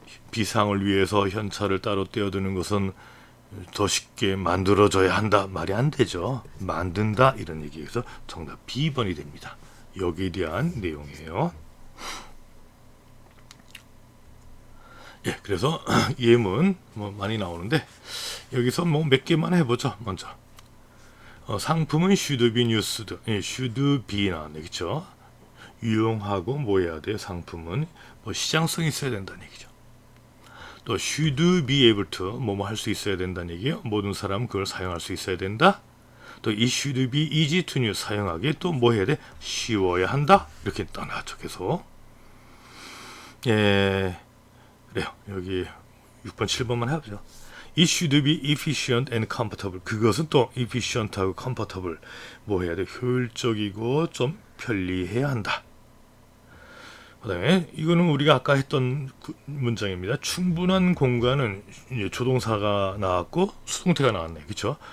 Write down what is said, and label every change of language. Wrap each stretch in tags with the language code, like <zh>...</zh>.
<ko>비상을 위해서 현찰을 따로 떼어두는 것은 더 쉽게 만들어져야 한다 말이 안 되죠. 만든다 이런 얘기에서 정답 B번이 됩니다. 여기에 대한 내용이에요. 예, 그래서 예문 뭐 많이 나오는데 여기서 뭐 몇 개만 해보죠. 먼저 상품은</ko> <en>should be used, should be</en> <ko>나왔네, 그렇죠? 유용하고 뭐 해야 돼? 상품은 뭐 시장성이 있어야 된다는 얘기죠. 또</ko> <en>should be able to</en> <ko>뭐뭐 할 수 있어야 된다는 얘기예요. 모든 사람은 그걸 사용할 수 있어야 된다. 또</ko> <en>it should be easy to use</en> <ko>사용하기 또 뭐 해야 돼? 쉬워야 한다. 이렇게 떠나죠. 계속. 예, 그래요. 여기 6번, 7번만 해보죠.</ko> <en>It should be efficient and comfortable.</en> <ko>그것은 또 efficient하고 comfortable 뭐 해야 돼? 효율적이고 좀 편리해야 한다. 그다음에 이거는 우리가 아까 했던 문장입니다. 충분한 공간은 이제 조동사가 나왔고 수동태가 나왔네, 그렇죠?</ko>